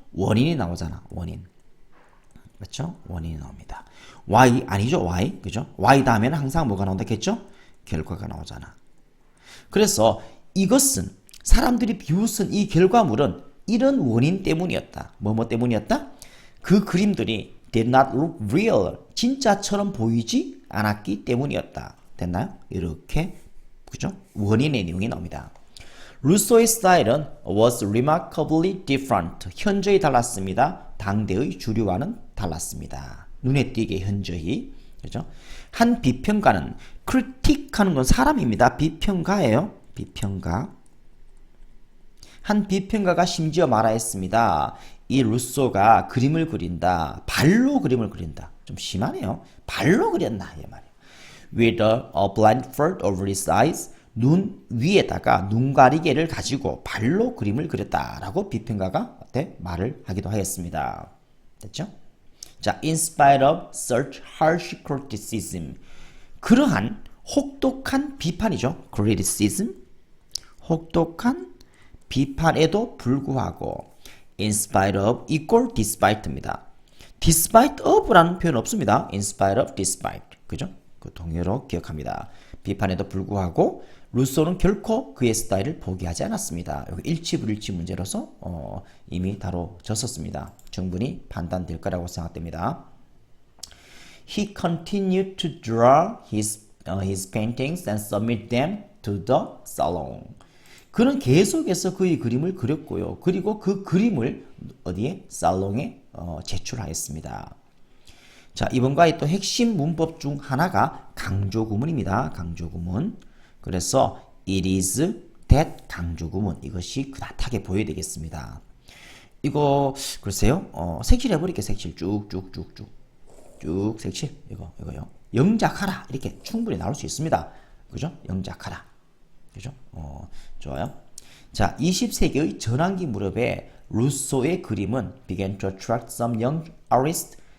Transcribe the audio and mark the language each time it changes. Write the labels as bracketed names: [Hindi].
[Korean] 원인이 나오잖아. 원인. 그렇죠? 원인이 나옵니다. why 아니죠? why 그죠? why 다음에는 항상 뭐가 나온다겠죠? 결과가 나오잖아. 그래서 이것은 사람들이 비웃은 이 결과물은 이런 원인 때문이었다. 뭐뭐 때문이었다? 그 그림들이 [English] did not look real. [Korean] 진짜처럼 보이지 않았기 때문이었다. 됐나요? 이렇게 그죠? 원인의 내용이 나옵니다. 루소의 스타일은 [English] was remarkably different. [Korean] 현저히 달랐습니다. 당대의 주류와는 달랐습니다. 눈에 띄게 현저히. 그죠? 한 비평가는 critic하는 건 사람입니다. 비평가예요. 비평가. 한 비평가가 심지어 말하였습니다. 이 루소가 그림을 그린다. 발로 그림을 그린다. 좀 심하네요. 발로 그렸나 이 말이에요. [English] With a blindfold over his eyes. [Korean] 눈 위에다가 눈가리개를 가지고 발로 그림을 그렸다라고 비평가가 말을 하기도 하였습니다. 됐죠? 자, [English] in spite of such harsh criticism. [Korean] 그러한 혹독한 비판이죠. [English] criticism. [Korean] 혹독한 비판에도 불구하고 [English] in spite of equal despite [Korean] 입니다. despite of라는 표현 없습니다. in spite of despite. 그죠? 그 동의어로 기억합니다. 비판에도 불구하고 루소는 결코 그의 스타일을 포기하지 않았습니다. 여기 일치불일치 문제로서 이미 다뤄졌었습니다. 충분히 판단될 거라고 생각됩니다. [English] He continued to draw his paintings and submit them to the salon. [Korean] 그는 계속해서 그의 그림을 그렸고요. 그리고 그 그림을 어디에? 살롱에 제출하였습니다. 자, 이번과의 또 핵심 문법 중 하나가 강조구문입니다. 강조구문. 그래서 it is that 강조구문. 이것이 그다하게 보여야 되겠습니다. 이거 글쎄요. 색칠 해버릴게요. 색칠 쭉쭉쭉쭉. 쭉 색칠. 이거요. 영작하라. 이렇게 충분히 나올 수 있습니다. 그죠? 영작하라. 그죠? 좋아요. 자, 20세기의 전환기 무렵에 루소의 그림은 [English] began to attract some young artists.